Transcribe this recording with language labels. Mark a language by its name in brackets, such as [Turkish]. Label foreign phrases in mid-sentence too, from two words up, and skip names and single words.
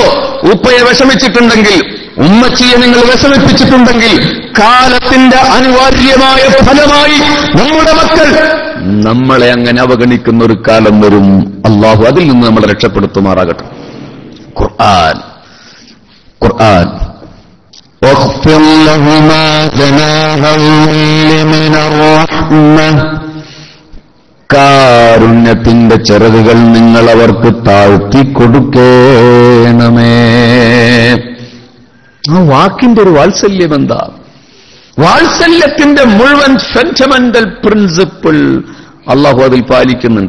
[Malayalam] ഉപ്പയെ വിഷമിച്ചിട്ടുണ്ടെങ്കിൽ, ഉമ്മച്ചിയെ നിങ്ങൾ വിഷമിപ്പിച്ചിട്ടുണ്ടെങ്കിൽ കാലത്തിന്റെ അനിവാര്യമായ ഫലമായി നമ്മുടെ മക്കൾ നമ്മളെ അങ്ങനെ അവഗണിക്കുന്ന ഒരു കാലം വരും. അല്ലാഹു അതിൽ നിന്ന് നമ്മളെ രക്ഷപ്പെടുത്തുമാറാകട്ടെ. [Arabic] ഖുർആൻ واخفض لهما جناح الذل من الرحمة. [Malayalam] കാരുണ്യത്തിന്റെ ചിറകുകൾ നിങ്ങൾ അവർക്ക് താഴ്ത്തിക്കൊടുക്കണമേ. ആ വാക്കിന്റെ ഒരു വാത്സല്യം എന്താ? വാത്സല്യത്തിന്റെ മുഴുവൻ [English] fundamental principle [Malayalam] അല്ലാഹു അതിൽ പാലിക്കുന്നുണ്ട്.